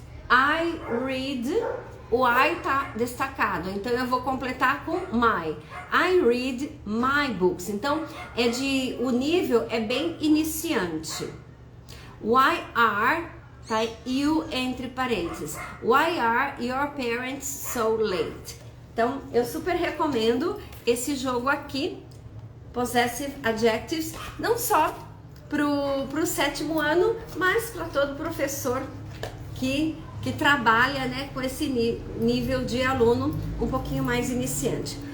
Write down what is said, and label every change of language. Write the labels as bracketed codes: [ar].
[pt] I read... O I tá destacado, então eu vou completar com my. [en] I read my books. [pt] Então, o nível é bem iniciante. Why are, tá you entre parênteses. [en] Why are your parents so late? [pt] Então, eu super recomendo esse jogo aqui, Possessive Adjectives, não só pro 7º ano, mas para todo professor que trabalha, né, com esse nível de aluno um pouquinho mais iniciante.